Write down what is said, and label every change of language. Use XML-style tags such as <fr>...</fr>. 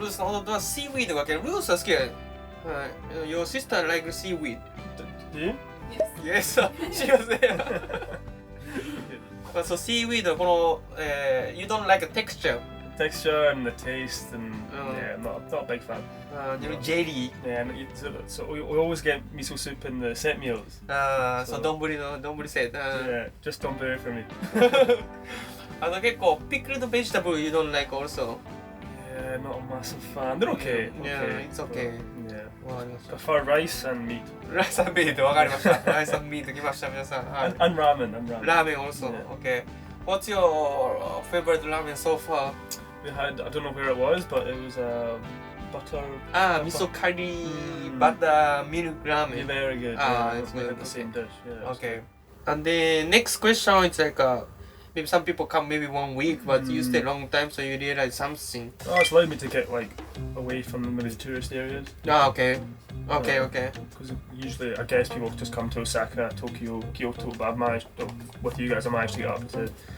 <ja>ルースの弟は seaweed が嫌い。ルースは好きや。はい。</ja> <en>Your sister like seaweed. Do you? Yes, she was there. So seaweed</en> <ja>はこの、</ja> <en>you don't like the texture. Texture and the taste and yeah, not a big fan. Jelly. Yeah, and so we always get miso soup in the set meals.</en> <ja>ああ、そう、</ja> <en>So-</en> <ja>丼セット。</ja> <en>Yeah, just donburi for me.</en> <ja>結構</ja> <en>pickled vegetable you don't like also. Yeah, not a massive fan. They're okay. Yeah, okay. it's okay. But, yeah.</en> <ja>わかりました。</ja> <en>Prefer rice and meat.</en> <ja>ライスミートわかりました。ライスミート来ました皆さん。はい。</ja> <en>And ramen. And ramen.</en> <ja>ラーメン</ja> <en>also. Yeah. Okay. What's your favorite ramen so far? We had, I don't know where it was, but it was butter.</en> <ja>味噌カリーバターミルクラーメ</ja> <en>Yeah,</en> <ja>ン。</ja> <en>very good. Ah, yeah, it's we had good, the same okay. dish. Yeah. Okay. And the next question is like maybe some people come maybe 1 week, but you stay long time, so you realize something. Oh, it's allowed me to get like away from maybe the tourist areas. Ah, okay. Okay, okay. Because usually, I guess people just come to Osaka, Tokyo, Kyoto, but I've managed, with you guys, I managed to get up to</en>